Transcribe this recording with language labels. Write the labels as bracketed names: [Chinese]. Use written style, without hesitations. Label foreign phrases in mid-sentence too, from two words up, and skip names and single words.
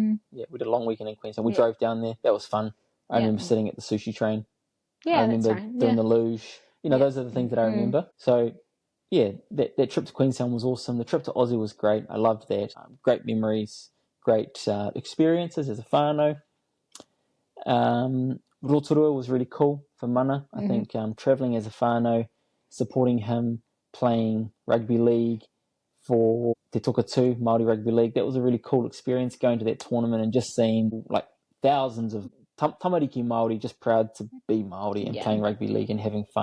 [English] Yeah, we did a long weekend in Queenstown. We drove down there. That was fun. I remember sitting at the sushi train. Yeah, I remember doing the luge. Those are the things that I remember. So, yeah, that trip to Queenstown was awesome. The trip to Aussie was great. I loved that. Great memories, great experiences as a whānau. Rotorua was really cool for Mana. I think travelling as a whānau, supporting him, playing rugby league for Te Toka Tū, Māori Rugby League, that was a really cool experience, going to that tournament and just seeing like thousands of [Māori] tamariki Māori [English] just proud to be Māori and playing rugby league and having fun.